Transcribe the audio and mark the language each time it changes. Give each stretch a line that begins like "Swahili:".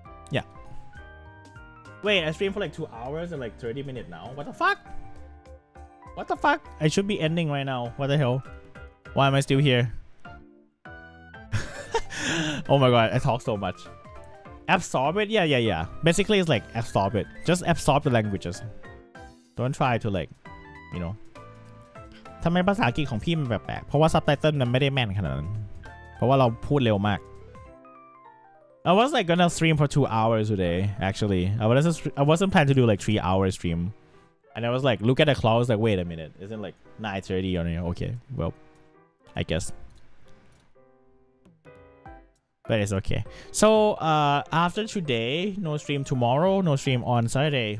English: Yeah. Wait, I streamed for like 2 hours and like 30 minutes now. What the fuck? What the fuck? I should be ending right now. What the hell? Why am I still here? Oh my god, I talk so much. Absorb it? Yeah. Basically it's like absorb it. Just absorb the languages. Don't try to like,
Thai: ทำไมภาษาอังกฤษของพี่มันแปลกๆเพราะว่าซับไตเติลมันไม่ได้แม่นขนาดนั้นเพราะว่าเราพูดเร็วมาก
English: I was like gonna stream for 2 hours today actually. I wasn't planning to do like 3 hour stream, and I was like look at the clock, I was like wait a minute, isn't like 9:30 or okay, well I guess, but it's okay. So after today, no stream tomorrow, no stream on Saturday.